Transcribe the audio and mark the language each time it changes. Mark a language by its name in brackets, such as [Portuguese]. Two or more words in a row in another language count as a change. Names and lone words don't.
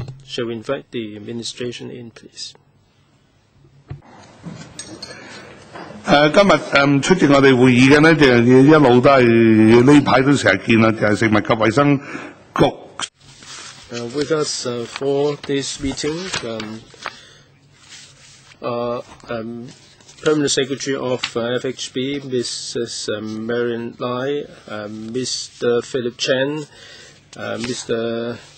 [English] Shall we invite the administration in, please? [Cantonese] 今日出席我哋會議嘅呢，就一路都係呢排都成日見啦，就係食物及衛生局。 [English] With us for this meeting, Permanent Secretary of FHB, Mrs. Marian Lai, Mr. Philip Chen, Mr.